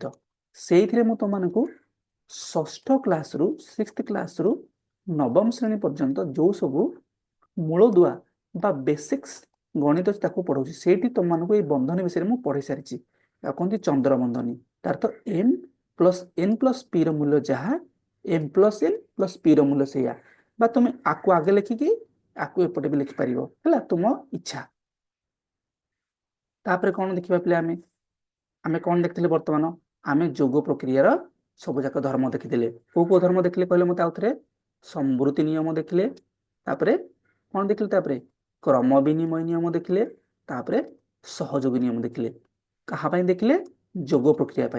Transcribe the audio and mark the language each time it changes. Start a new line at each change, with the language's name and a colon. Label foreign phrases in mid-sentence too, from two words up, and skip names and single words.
Odia: ସେଇଥିରେ ମୁଁ ତୁମମାନଙ୍କୁ ଷଷ୍ଠ କ୍ଲାସରୁ 6th କ୍ଲାସରୁ ନବମ ଶ୍ରେଣୀ ପର୍ଯ୍ୟନ୍ତ ଯୋଉ ସବୁ ମୂଳଦୁଆ ବା ବେସିକ୍ସ ଗଣିତ ଅଛି ତାକୁ ପଢଉଛି। ସେଇଠି ତୁମମାନଙ୍କୁ ଏଇ ବନ୍ଧନୀ ବିଷୟରେ ମୁଁ ପଢେଇ ସାରିଛି। ତାକୁ କହନ୍ତି ଚନ୍ଦ୍ର ବନ୍ଧନୀ। ତାର ତ
English: m plus n plus p
Odia: ର ମୂଲ୍ୟ ଯାହା
English: m plus n plus p
Odia: ର ମୂଲ୍ୟ ସେଇଆ ବା ତୁମେ ଆକୁ ଆगे ଲେଖିକି ଆକୁ ଏପଟେ ବି ଲେଖିପାରିବ ହେଲା ତୁମ ଇଚ୍ଛା। ତାପରେ କଣ ଦେଖିବା ପିଲା ଆମେ ଆମେ କଣ ଦେଖିଥିଲେ ବର୍ତ୍ତମାନ ଆମେ ଯୋଗ ପ୍ରକ୍ରିୟାର ସବୁ ଯାକ ଧର୍ମ ଦେଖିଥିଲେ କୋଉ କୋଉ ଧର୍ମ ଦେଖିଲେ କହିଲେ ମତେ ଆଉଥରେ ସମ୍ବୃତି ନିୟମ ଦେଖିଲେ ତାପରେ କଣ ଦେଖିଲେ ତାପରେ କ୍ରମ ବିନିମୟ ନିୟମ ଦେଖିଲେ ତାପରେ ସହଯୋଗୀ ନିୟମ ଦେଖିଲେ କାହା ପାଇଁ ଦେଖିଲେ ଯୋଗ ପ୍ରକ୍ରିୟା ପାଇଁ।